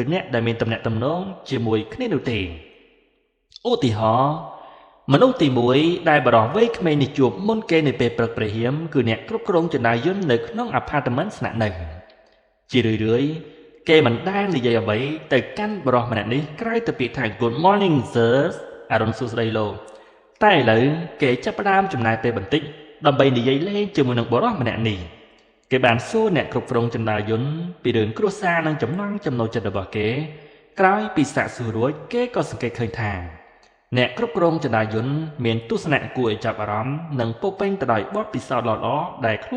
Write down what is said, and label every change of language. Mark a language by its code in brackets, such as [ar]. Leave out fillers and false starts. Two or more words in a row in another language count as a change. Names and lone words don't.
[km] អ្នកដែលមានទំនាក់ទំនងជាមួយគ្នានោះទេឧទាហរណ៍មនុស្សទី1ដែលបរិះវ័យក្មេងនេះជួបមុនគេនៅពេលព្រឹកព្រហៀមគឺអ្នកគ្រប់គ្រងច នាយន្តនៅក្នុងអាផាតមិនស្នាក់នៅជារឿយៗគេមិនដែលនិយាយអ្វីទៅកាន់បរិះម្នាក់នេះក្រៅពីពាក្យថា [en] Good morning [km] sir អរុនសួស្តីលោកតែឥឡូវគេចាប់ផ្ដើមចំណាយពេលបន្តិចដើម្បីនិយាយលេងជាមួយនឹងបរិះម្នាក់នេះគេបានសួរអ្នកគ្រប់គ្រងចនាយន្តពីរឿងគ្រួសារនិងចំណង់ចំណូលចិត្តរបស់គេក្រោយពីសាកសួររួចគេក៏សង្កេតឃើញថាអ្នកគ្រប់គ្រងចនាយន្តមានទស្សនៈគួរឲ្យចាប់អារម្មណ៍និងពោពេញទៅដោយបទពិសោធន៍ល្អៗដែលខ្លួន